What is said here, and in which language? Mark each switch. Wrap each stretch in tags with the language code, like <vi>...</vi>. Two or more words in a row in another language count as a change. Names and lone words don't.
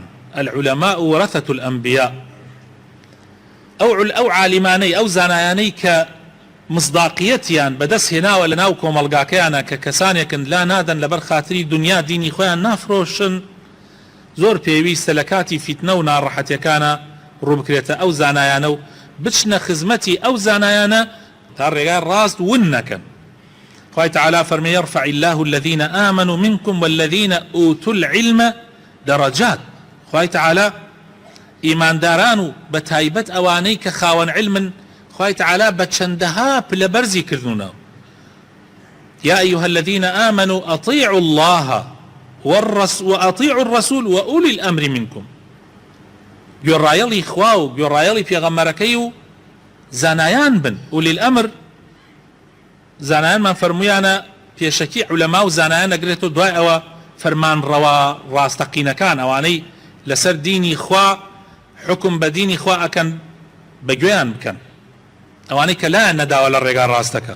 <ar>العولەماء وەرەثەة الأنبیاء.</ar> <ckb>ئەو عالیمانەی ئەو زانایانەی کە مصداقیەتیان بەدەست هێناوە لە ناو کۆمەڵگاکەیانە کە کەسانێکن لا نادەن لەبەر خاتری دنیا دینی خۆیان نافرۆشن، زۆر پێویستە لە کاتی فیتنە و ناڕەحەتیەکانە ڕووبکرێتە ئەو زانایانە و بچنە خزمەتی ئەو زانایانە تا ڕێگای ڕاست ون نەکەن. خوای تعالی فەرمێ</ckb> <ar>يرفع الله الذين آمنوا منكم والذين أوتوا العلم درجات.</ar> <ckb>خوای تعالی ئیمانداران و بە تایبەت ئەوانەی کە خاوەن علمن خوای تعالی بە چەندەها پلەبەرزی کردوونەوە.</ckb> <ar>يا أيها الذين آمنوا أطيعوا الله وأطيعوا الرسول وأولي الأمر منكم.</ar> <ckb>گوێڕایەڵی خوا و گوێڕایەڵی پێغەمبەرەکەی و زانایان بن.</ckb> <ar>ئولی الأمر</ar> <ckb>زانایانمان فەرموویانە پێشەکی عولەما و زانایان ئەگرێتەوە دوای ئەوە فەرمانڕەوا ڕاستەقینەکان ئەوانەی لەسەر دینی خوا حکم بە دینی خوا ئەکەن بەگوێیان بکەن، ئەوانەی کە لایەن نەداوە لە ڕێگا ڕاستەکە.</ckb>